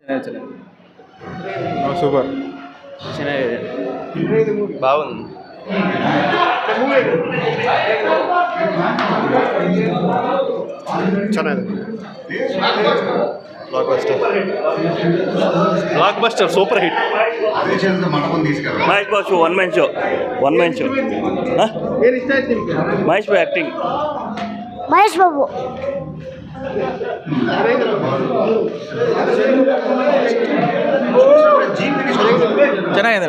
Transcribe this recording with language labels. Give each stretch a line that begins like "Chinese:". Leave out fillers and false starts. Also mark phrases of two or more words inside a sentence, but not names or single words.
Telugu: సూపర్
Kannada: ಚೆನ್ನಾಗಿದೆ
Telugu: బాగుంది.
Kannada: ಚೆನ್ನಾಗಿದೆ
English: blockbuster super hit.
Kannada: ಮಹೇಶ್ ಬಾಬು
English: one man show
Kannada: ಮಹೇಶ್ ಬಾಬು ಆ್ಯಕ್ಟಿಂಗ್ ಮಹೇಶ್ ಬಾಬು ಚೆನ್ನಾಗಿದೆ